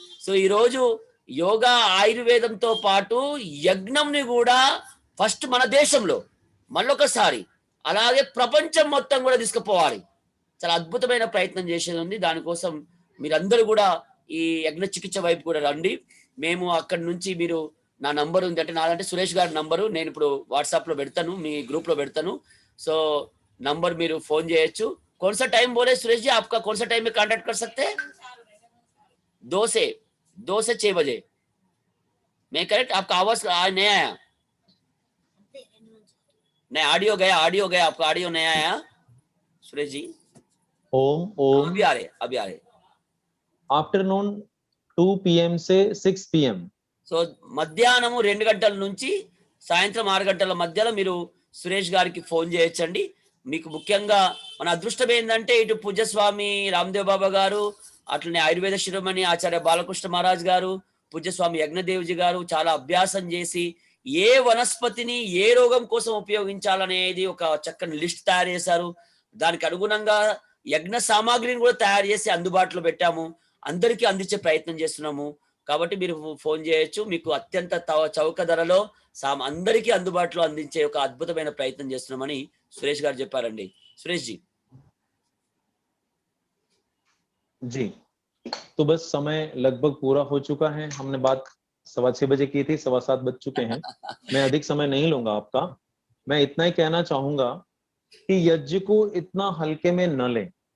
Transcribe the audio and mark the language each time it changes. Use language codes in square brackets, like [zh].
[te] So ఈరోజు యోగా ఆయుర్వేదంతో పాటు యజ్ఞంని కూడా ఫస్ట్ మన దేశంలో మళ్ళొకసారి, అలాగే ప్రపంచం మొత్తం కూడా తీసుకుపోవాలి. చాలా అద్భుతమైన ప్రయత్నం చేసేది ఉంది. దానికోసం మీరందరూ కూడా ఈ యజ్ఞ చికిత్స వైపు కూడా రండి. మేము అక్కడి నుంచి, మీరు నా నంబర్ ఉంది అంటే, నాదంటే సురేష్ గారి నంబరు నేను ఇప్పుడు వాట్సాప్ లో పెడతాను, మీ గ్రూప్ లో పెడతాను. సో నంబర్ మీరు ఫోన్ చేయొచ్చు. [hi] कौन सा टाइम बोले सुरेश जी, आपका कौन सा टाइम में कांटेक्ट कर सकते हैं? 2 से 6 बजे। मैं करेक्ट? आपका आवाज नहीं आया। नहीं, ऑडियो गया, आपका ऑडियो नहीं आया सुरेश जी। ओम ओम अभी आ रहे। [en] Afternoon 2 PM से 6 PM। [te] సో మధ్యాహ్నము 2 గంటల నుంచి సాయంత్రం 6 గంటల మధ్యలో మీరు సురేష్ గారికి ఫోన్ చేయొచ్చండి. మీకు ముఖ్యంగా మన అదృష్టం ఏందంటే ఇటు పూజ్యస్వామి రామ్‌దేవ్ బాబా గారు, అట్లనే ఆయుర్వేద శిరోమణి ఆచార్య బాలకృష్ణ మహారాజ్ గారు, పూజ్యస్వామి యజ్ఞదేవ్‌జీ గారు చాలా అభ్యాసం చేసి ఏ వనస్పతిని ఏ రోగం కోసం ఉపయోగించాలనేది ఒక చక్కని లిస్ట్ తయారు చేశారు. దానికి అనుగుణంగా యజ్ఞ సామాగ్రిని కూడా తయారు చేసి అందుబాటులో పెట్టాము. అందరికీ అందించే ప్రయత్నం చేస్తున్నాము. కాబట్టి మీరు ఫోన్ చేయొచ్చు. మీకు అత్యంత చౌక ధరలో అందరికీ అందుబాటులో అందించే ఒక అద్భుతమైన ప్రయత్నం చేస్తున్నామని సురేష్ గారు చెప్పారండి. [hi] సురేష్ जी। जी, तो बस समय लगभग पूरा हो चुका है। हमने बात 6:15 बजे की थी, 7:15 बज चुके हैं। मैं अधिक समय नहीं लूंगा आपका। मैं इतना ही कहना चाहूंगा कि यज्ञ को इतना हल्के में न लें।